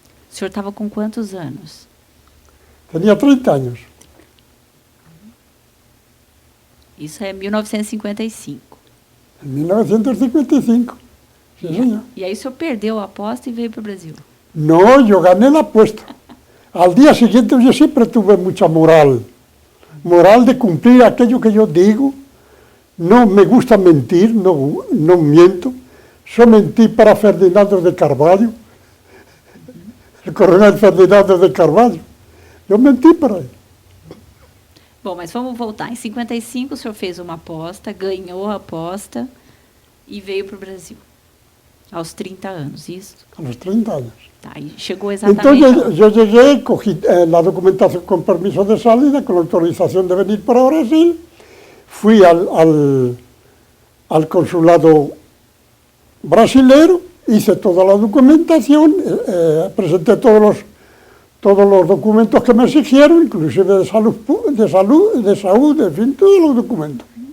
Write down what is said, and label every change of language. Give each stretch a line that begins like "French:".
Portuguese: O senhor estava com quantos anos?
Spanish: Tenía 30 años.
Portuguese: Isso é 1955.
Spanish: En 1955. Sí, señor.
Portuguese: E aí o senhor perdeu a aposta e veio para o Brasil?
Spanish: No, yo gané la apuesta. Al día siguiente yo siempre tuve mucha moral de cumplir aquello que yo digo. No me gusta mentir, no miento. Yo mentí para Ferdinando de Carvalho, el coronel Ferdinando de Carvalho.
Portuguese: Eu menti para ele. Bom, mas vamos voltar. Em 55 o senhor fez uma aposta, ganhou a aposta e veio para o Brasil. Aos 30 anos, isso?
Spanish: A los 30 años.
Portuguese: Tá, e chegou exatamente...
Spanish: Entonces yo llegué, cogí la documentación con permiso de salida, con autorización de venir para Brasil, fui al consulado brasilero, hice toda la documentación, presenté todos los documentos que me exigieron, inclusive de salud, en fin, todos los documentos.